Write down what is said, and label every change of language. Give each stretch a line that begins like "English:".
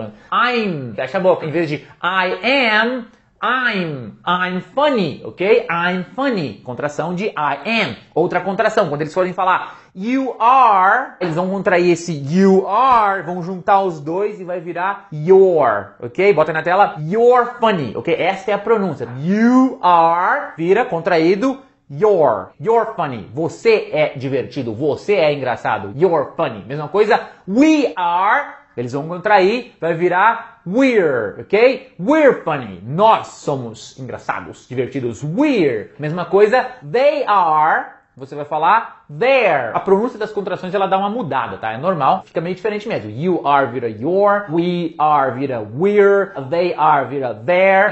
English: I'm,
Portuguese: fecha a boca. Em vez de
English: I am, I'm funny, ok? I'm funny.
Portuguese: Contração de
English: I am.
Portuguese: Outra contração, quando eles forem falar
English: you are,
Portuguese: eles vão contrair esse you are, vão juntar os dois e vai virar your, ok? Bota aí na tela,
English: you're funny, ok?
Portuguese: Essa é a pronúncia.
English: You are,
Portuguese: vira contraído,
English: you're funny.
Portuguese: Você é divertido, você é engraçado,
English: you're funny.
Portuguese: Mesma coisa,
English: we are,
Portuguese: eles vão contrair, vai virar
English: we're, ok? We're funny.
Portuguese: Nós somos engraçados, divertidos.
English: We're.
Portuguese: Mesma coisa,
English: they are,
Portuguese: você vai falar
English: there.
Portuguese: A pronúncia das contrações ela dá uma mudada, tá? É normal, fica meio diferente mesmo.
English: You are vira your, we are vira we're, they are vira there.